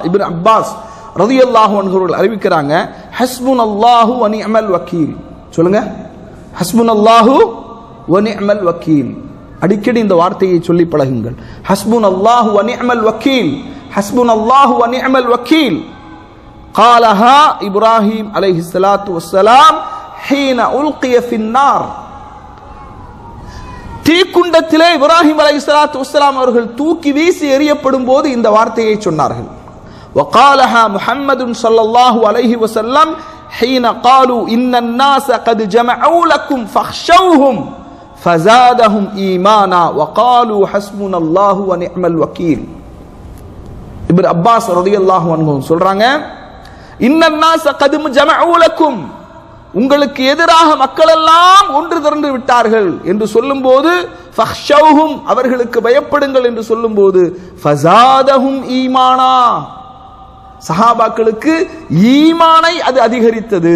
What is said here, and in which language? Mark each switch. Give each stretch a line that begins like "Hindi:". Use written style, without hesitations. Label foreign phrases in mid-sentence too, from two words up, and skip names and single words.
Tamil: இப்னு அப்பாஸ்
Arabic: رضي الله عنه
Tamil: அவர்கள் அறிவிக்கிறாங்க,
Arabic: حسبنا الله ونعم الوكيل. சொல்லுங்க, حسبنا الله ونعم الوكيل.
Tamil: அடிக்கடி இந்த வார்த்தையை சொல்லி பழகுங்கள்.
Arabic: حسبنا الله ونعم الوكيل، حسبنا الله ونعم الوكيل. قالها إبراهيم عليه الصلاة والسلام حين ألقي في النار.
Tamil: தீக்குண்டத்திலே இப்ராஹிம்
Arabic: عليه الصلاة والسلام
Tamil: அவர்கள் தூக்கி வீசி எறியப்படும் போது இந்த வார்த்தையை சொன்னார்கள்.
Arabic: وقالها محمد صلى الله عليه وسلم حين قالوا إن الناس قد جمعوا لكم فاخشوهم فزادهم إيمانا وقالوا حسبنا الله ونعم الوكيل.
Tamil: இப்னு அப்பாஸ்
Arabic: رضي الله عنه
Tamil: சொல்றாங்க,
Arabic: إن الناس قد جمعوا لكم,
Tamil: உங்களுக்கு எதிராக மக்கள் எல்லாம் ஒன்று திரண்டு விட்டார்கள் என்று சொல்லும்போது, ஃபக்ஷௌஹும், அவர்களுக்கு பயப்படுங்கள் என்று சொல்லும்போது,
Arabic: فزادهم إيمانا,
Tamil: சஹாபாக்களுக்கு ஈமானை அது அதிகரித்தது.